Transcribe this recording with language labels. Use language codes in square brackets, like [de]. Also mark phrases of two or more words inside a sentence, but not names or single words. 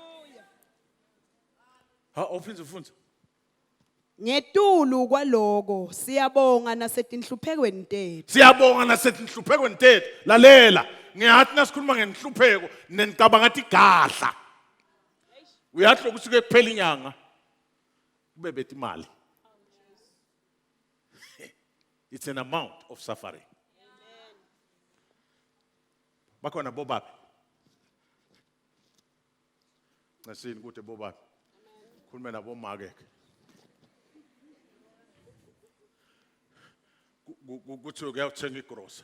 [ss] Ha, uphinde ufunze. Ngetulu kwaloko siyabonga nasetinhluphekweni tethu. Siyabonga nasetinhluphekweni tethu. Lalela, ngiyathi nasikhuluma ngenhlupheko nenicabanga ngathi gadla. Uyathi lokusuke kuphela inyanga kube bethi imali. [en] It's an amount of suffering. [ss] Bakhona bobaba. Ngasini ukuthi bobaba. Khulume nabo make. Kuthi uyathenga igrosa.